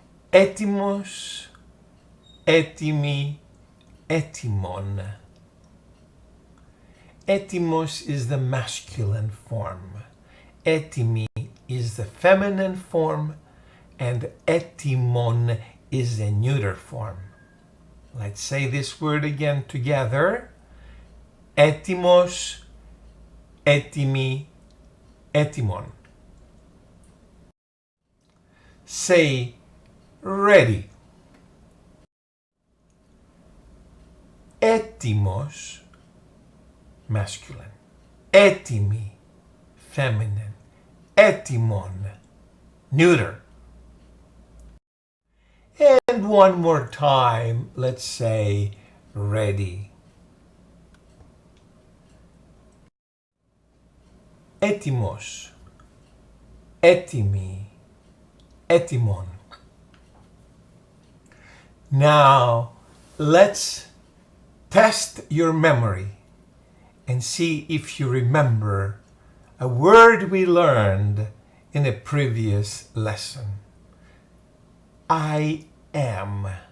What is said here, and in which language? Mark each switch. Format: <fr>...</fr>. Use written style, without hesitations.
<el>Έτοιμος, έτοιμη, έτοιμον.</el> <en>Έτοιμος is the masculine form. Έτοιμη is the feminine form, and έτοιμον is the neuter form. Let's say this word again together.</en> <el>Έτοιμος, έτοιμη, έτοιμον.</el> <en>Say ready.</en> <el>Έτοιμος, masculine. Έτοιμη, feminine. Έτοιμον, neuter.</el> <en>And one more time, let's say ready.</en> <el>Έτοιμος, έτοιμη, έτοιμον.</el> <en>Now, let's test your memory and see if you remember a word we learned in a previous lesson. I am.</en>